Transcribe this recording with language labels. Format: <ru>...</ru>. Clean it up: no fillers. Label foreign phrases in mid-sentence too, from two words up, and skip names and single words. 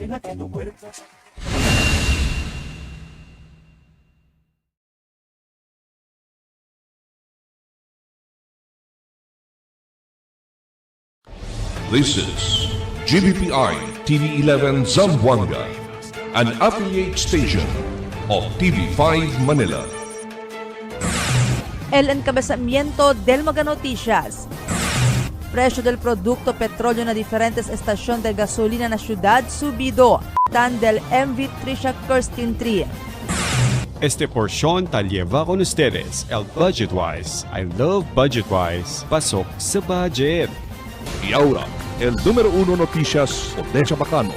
<en>This is GBPI TV11 Zamboanga, an affiliate station of TV5 Manila.</en> <cbk>El encabezamiento del Mega Noticias. Precio del producto petróleo na diferentes estasyon de gasolina na syudad subido. Tan del MV Trisha Kirsten 3. Este porción tal lleva con ustedes el Budgetwise.</cbk> <en>I love Budgetwise.</en> <tl>Pasok sa budget.</tl> <cbk>Y ahora, el número 1 noticias de Chabacano.</cbk>